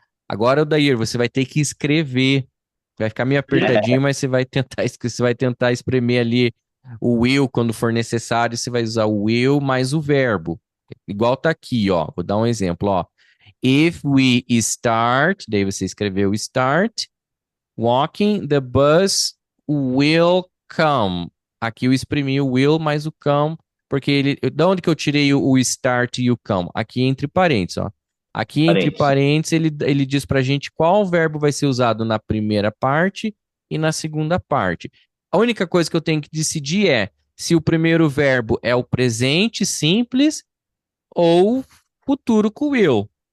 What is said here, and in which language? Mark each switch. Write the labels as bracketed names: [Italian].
[Portuguese] Agora, Odair, você vai ter que escrever. Vai ficar meio apertadinho, mas você vai tentar espremer ali o will quando for necessário. Você vai usar o will mais o verbo. Igual tá aqui, ó. Vou dar um exemplo, ó. [English] If we start, [Portuguese] daí você escreveu start, [English] Walking, the bus will come. [Portuguese] Aqui eu exprimi o will mais o come, porque de onde que eu tirei o start e o come? Aqui entre parênteses, ó. Aqui entre Parênteses. parênteses ele diz pra gente qual verbo vai ser usado na primeira parte e na segunda parte. A única coisa que eu tenho que decidir é se o primeiro verbo é o presente simples ou futuro com will.